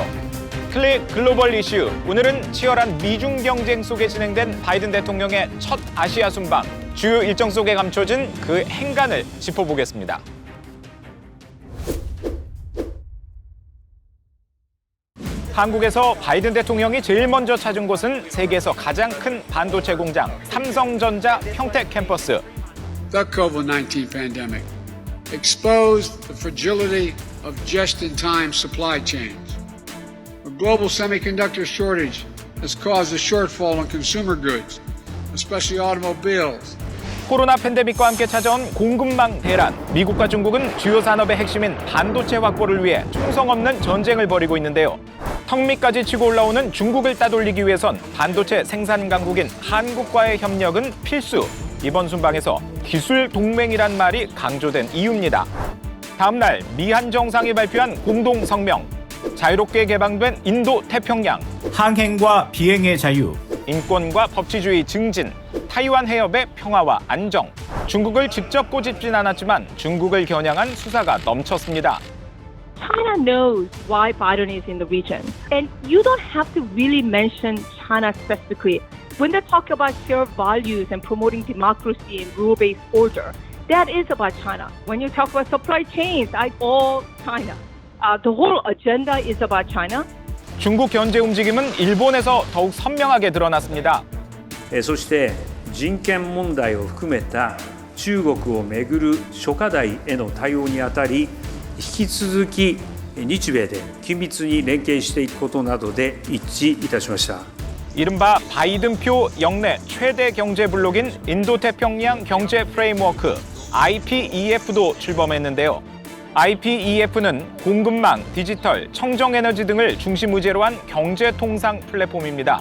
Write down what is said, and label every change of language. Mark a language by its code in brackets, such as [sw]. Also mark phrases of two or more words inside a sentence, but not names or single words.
[ko] 클릭 글로벌 이슈, 오늘은 치열한 미중 경쟁 속에 진행된 바이든 대통령의 첫 아시아 순방, 주요 일정 속에 감춰진 그 행간을 짚어보겠습니다. 한국에서 바이든 대통령이 제일 먼저 찾은 곳은 세계에서 가장 큰 반도체 공장 삼성전자 평택 캠퍼스. [en] The COVID-19 pandemic exposed the fragility of just-in-time supply chains. A global semiconductor shortage has caused a shortfall in consumer goods, especially automobiles. [ko] 코로나 팬데믹과 함께 찾아온 공급망 대란. 미국과 중국은 주요 산업의 핵심인 반도체 확보를 위해 총성 없는 전쟁을 벌이고 있는데요. 턱 밑까지 치고 올라오는 중국을 따돌리기 위해선 반도체 생산 강국인 한국과의 협력은 필수. 이번 순방에서 기술 동맹이란 말이 강조된 이유입니다. 다음 날 미한 정상이 발표한 공동 성명. 자유롭게 개방된 인도 태평양. 항행과 비행의 자유. 인권과 법치주의 증진. 타이완 해협의 평화와 안정. 중국을 직접 꼬집진 않았지만 중국을 겨냥한 수사가 넘쳤습니다. [en] China knows why Biden is in the region. And you don't have to really mention China specifically. When they talk about shared values and promoting democracy and rule-based order, that is about China. When you talk about supply chains, all China. The whole agenda is about China. [ko] 중국 견제 움직임은 일본에서 더욱 선명하게 드러났습니다. [ja] そして人権問題を含めた中国をめぐる諸課題への対応にあたり引き続き日米で緊密に連携していくことなどで一致いたしました。 [ko] 이른바 바이든표 역내 최대 경제 블록인 인도태평양 경제 프레임워크 IPEF도 출범했는데요. IPEF는 공급망, 디지털, 청정에너지 등을 중심 의제로 한 경제통상 플랫폼입니다.